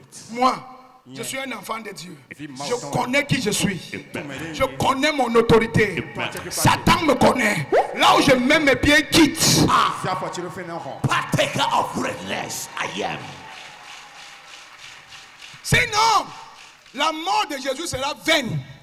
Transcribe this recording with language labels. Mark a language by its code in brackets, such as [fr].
[fr] Moi, je suis un enfant de Dieu. Je connais qui je suis. Je connais mon autorité. Satan me connaît. Là où je mets mes pieds, quitte. [en] Partaker of greatness, I am. [fr] Sinon, la mort de Jésus sera vaine.